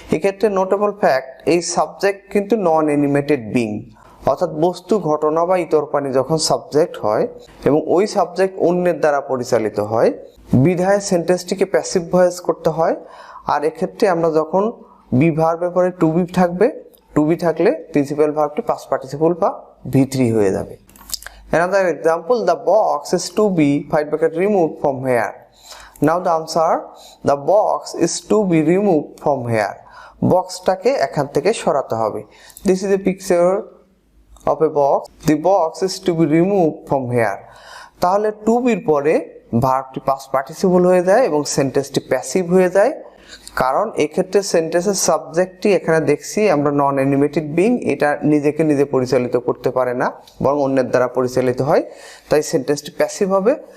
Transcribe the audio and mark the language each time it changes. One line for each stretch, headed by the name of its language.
Bangla: এক্ষেত্রে notable fact, এই subject কিন্তু নন অ্যানিমেটেড বিং, অর্থাৎ বস্তু, ঘটনা বা ইতর প্রাণী যখন সাবজেক্ট হয় এবং ওই সাবজেক্ট অন্যের দ্বারা পরিচালিত হয়, বিধায় সেন্টেন্সটিকে প্যাসিভ ভয়েস করতে হয়। আর এক্ষেত্রে আমরা যখন বি ভার্বের পরে টু বি থাকবে, টু বি থাকলে প্রিন্সিপাল ভার্বটি পাস্ট পার্টিসিপল বা V3 হয়ে যাবে।
English: Another example, the box is to be five bracket removed from here. Now the answer, the box is to be removed from here.
Bangla: বক্সটাকে এখান থেকে সরাতে হবে।
English: This is a picture of a box. The box is to be removed from here.
Bangla: তাহলে two বির পরে ভার্বটি past participle হয়ে যায় এবং সেন্টেন্সটি প্যাসিভ হয়ে যায়, কারণ এক্ষেত্রে সেন্টেন্সের সাবজেক্টটি এখানে দেখছি আমরা নন অ্যানিমেটেড বিং, এটা নিজেকে নিজে পরিচালিত করতে পারে না, বরং অন্যের দ্বারা পরিচালিত হয়, তাই সেন্টেন্সটি প্যাসিভ হবে।